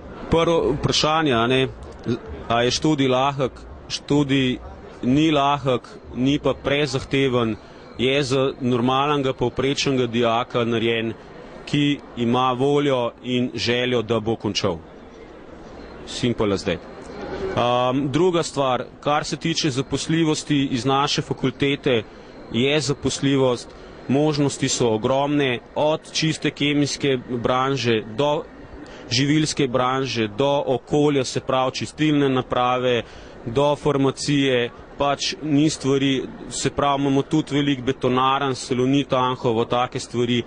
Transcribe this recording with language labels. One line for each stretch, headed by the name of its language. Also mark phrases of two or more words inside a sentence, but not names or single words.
Slovenian: Prvo vprašanje, a je študij lahek? Študij ni lahek, ni pa prezahteven, je za normalnega povprečnega dijaka narejen, ki ima voljo in željo, da bo končal.
English: Simple as that.
Slovenian: Druga stvar, kar se tiče zaposljivosti iz naše fakultete, je zaposljivost, možnosti so ogromne, od čiste kemijske branže do živilske branže, do okolja, se pravi čistilne naprave, do farmacije, pač ni stvari, se pravi imamo tudi veliko betonarn, Salonit Anhovo, take stvari.